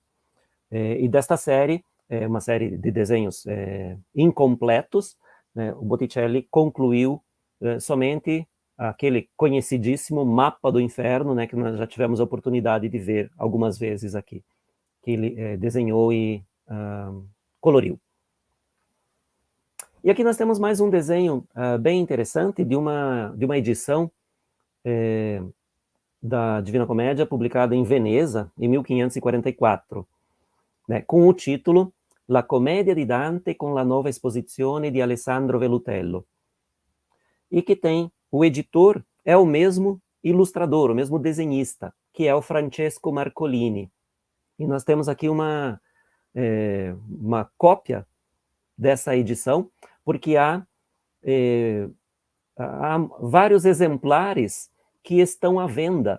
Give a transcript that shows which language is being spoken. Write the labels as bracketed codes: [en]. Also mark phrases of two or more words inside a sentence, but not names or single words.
[pt] E desta série, uma série de desenhos incompletos, né, o Botticelli concluiu somente aquele conhecidíssimo Mapa do Inferno, né, que nós já tivemos a oportunidade de ver algumas vezes aqui, que ele desenhou e coloriu. E aqui nós temos mais um desenho bem interessante de uma edição da Divina Comédia, publicada em Veneza, em 1544, né, com o título La Commedia di Dante con la Nuova Esposizione di Alessandro Velutello, e que tem, o editor é o mesmo ilustrador, o mesmo desenhista, que é o Francesco Marcolini. E nós temos aqui uma cópia dessa edição, porque há vários exemplares que estão à venda.